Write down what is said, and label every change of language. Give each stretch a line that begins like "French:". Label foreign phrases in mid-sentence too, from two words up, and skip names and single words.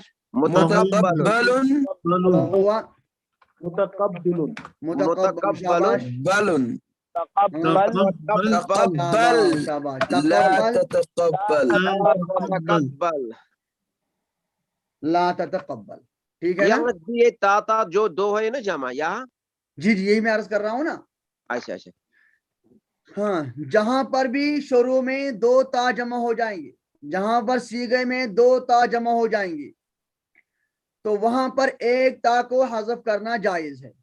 Arabic: मुतकब्बलुन मुतकब्बलुन
Urdu: हुआ
Arabic: मुतकब्बिलुन मुतकब्बल, शाबाश। बलुन तक़ब्बल तकब्बल
Urdu: शाबाश,
Arabic: ला तकब्बल, ततकब्बल لا تتقبل.
Urdu: ٹھیک ہے نا. یہاں یہ تاتا جو دو ہے نا جمع یہاں. جی جی، یہی میں عرض کر رہا ہوں نا. اچھا اچھا ہاں، جہاں پر بھی شروع میں دو تا جمع ہو جائیں گے، جہاں پر صیغے میں دو تا جمع ہو جائیں گی، تو وہاں پر ایک تا کو حذف کرنا جائز ہے.